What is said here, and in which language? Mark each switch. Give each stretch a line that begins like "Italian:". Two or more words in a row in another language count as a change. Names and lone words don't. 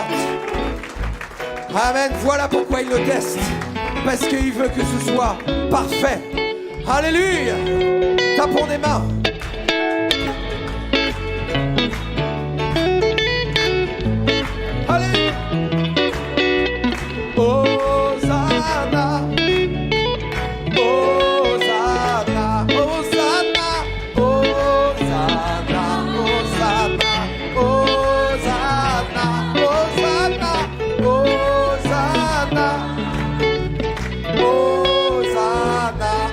French: Amen. Voilà pourquoi il le teste. Parce qu'il veut que ce soit parfait. Alléluia. Tapons des mains. Alléluia. Hosanna. Hosanna. Hosanna. Hosanna. Hosanna. Hosanna. Hosanna. Hosanna. Hosanna.